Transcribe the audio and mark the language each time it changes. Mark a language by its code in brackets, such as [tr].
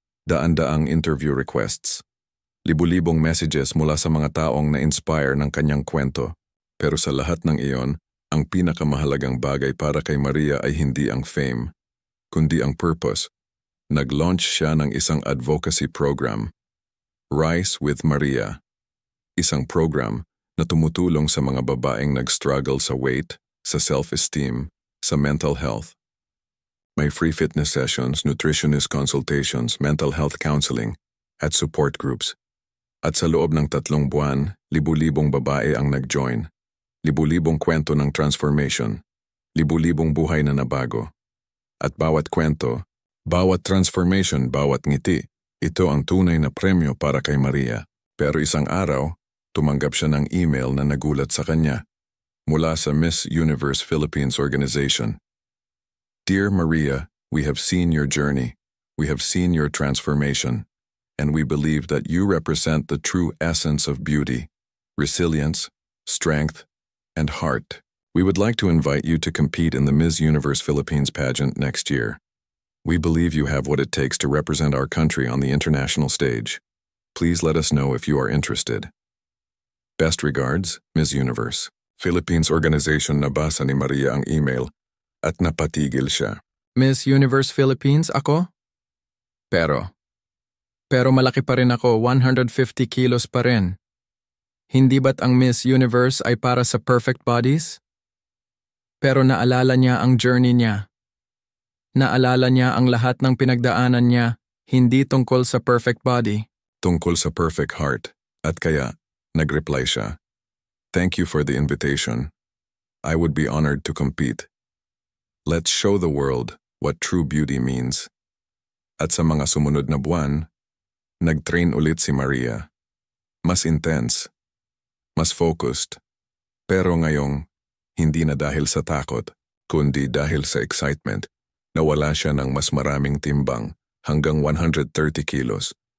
[tl] Daan-daang interview requests. Libu-libong messages mula sa mga taong na-inspire ng kanyang kwento. Pero sa lahat ng iyon, ang pinakamahalagang bagay para kay Maria ay hindi ang fame, kundi ang purpose. Nag-launch siya ng isang advocacy program, Rise with Maria. Isang program na tumutulong sa mga babaeng nag-struggle sa weight, sa self-esteem, sa mental health. May free fitness sessions, nutritionist consultations, mental health counseling, at support groups. At sa loob ng 3 buwan, libu-libong babae ang nag-join. Libu-libong kwento ng transformation. Libu-libong buhay na nabago. At bawat kwento, bawat transformation, bawat ngiti, ito ang tunay na premyo para kay Maria. Pero isang araw, tumanggap siya ng email na nagulat sa kanya mula sa Miss Universe Philippines organization. [en] Dear Maria, we have seen your journey. We have seen your transformation. And we believe that you represent the true essence of beauty, resilience, strength, and heart. We would like to invite you to compete in the Miss Universe Philippines pageant next year. We believe you have what it takes to represent our country on the international stage. Please let us know if you are interested. Best regards, Miss Universe. Philippines organization. [tl] Nabasa ni Maria ang email at napatigil siya. Miss Universe Philippines ako? Pero malaki pa rin ako, 150 kilos pa rin. Hindi ba't ang Miss Universe ay para sa perfect bodies? Pero naalala niya ang journey niya. Naalala niya ang lahat ng pinagdaanan niya, hindi tungkol sa perfect body. Tungkol sa perfect heart. At kaya, nag-reply siya. [en] Thank you for the invitation. I would be honored to compete. Let's show the world what true beauty means. [tl] At sa mga sumunod na buwan, nag-train ulit si Maria. Mas intense, mas focused, pero ngayong hindi na dahil sa takot, kundi dahil sa excitement, nawala siya ng mas maraming timbang hanggang 130 kilos.